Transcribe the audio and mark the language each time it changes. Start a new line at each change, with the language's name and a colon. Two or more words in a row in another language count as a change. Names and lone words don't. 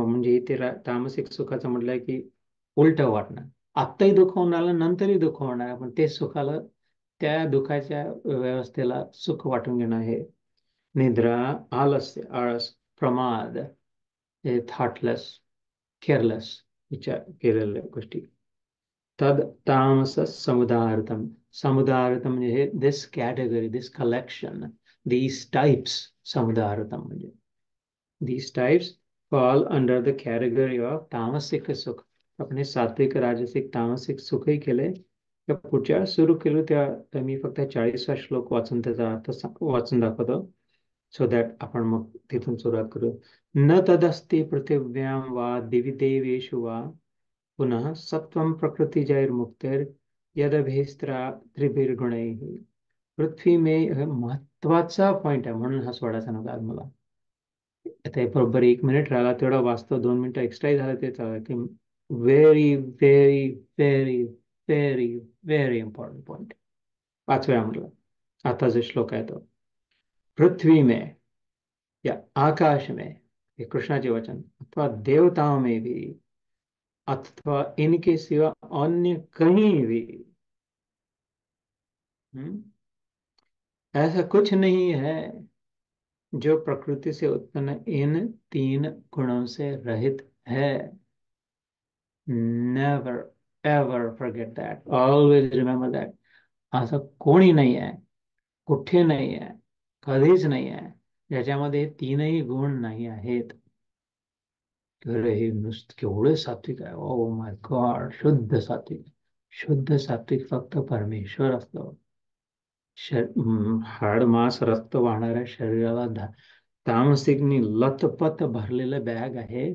Marathi: म्हणजे इथे तामसिक सुखाचं म्हटलंय की उलट वाटणं. आत्ताही दुःख होणार, नंतरही दुःख होणार, पण ते सुखाला, त्या दुःखाच्या व्यवस्थेला सुख वाटून घेणं हे निद्रा, आलस्य, आळस, प्रमाद, हे
English: thoughtless, careless
Marathi: विचार केलेल्या गोष्टी.
Sanskrit: तद तामस समुदाहृतम.
Marathi: समुदाहृतम म्हणजे हे
English: this category, this collection, these types.
Marathi: समुदाहृतम म्हणजे
English: these types fall under the category of
Marathi: तामसिक सुख. अपने सात्विक, राजसिक, तामसिक सुखही केले. त्या पुढच्या सुरू केलं त्या मी फक्त 40वा श्लोक वाचून त्याचा अर्थ वाचून दाखवतो,
English: so that
Marathi: आपण मग तिथून सुरुवात करू.
Sanskrit: न तदस्ति पृथिव्यां वा दिवि देवेषु वा पुनः सत्वं प्रकृतिजैर्मुक्तेर यदभिस्त्रा त्रिभिर्गुणैः.
Hindi: पृथ्वी में
Marathi: महत्वाचा पॉइंट आहे, म्हणून हा सोडायचा नव्हता आज मला. आता हे बरोबर 1 मिनिट राहिला, तेवढा वाचतो, 2 मिनिटं एक्स्ट्रा झालं ते चालेल.
English: की very very very very very important point.
Marathi: 5व्या म्हटलं. आता जो श्लोक आहे तो,
Hindi: पृथ्वी में या आकाश में, ये
Marathi: कृष्णाचे वचन,
Hindi: अथवा देवताओं में भी, अथवा इनके सिवा अन्य कहीं भी, हम्म, ऐसा कुछ नहीं है जो प्रकृति से उत्पन्न इन 3 गुणों से रहित है.
English: Never ever forget that. Always remember that.
Marathi: असं कोणी नाही आहे, कुठे नाही आहे, कधीच नाही आहे ज्याच्यामध्ये 3ही गुण नाही आहेत. अरे हे नुसतं केवढे सात्विक आहे,
English: oh my god.
Marathi: शुद्ध सात्विक. शुद्ध सात्विक फक्त परमेश्वर असतो. हाड मास रक्त वाहणाऱ्या शरीराला तामसिकनी लथपथ भरलेलं बॅग आहे.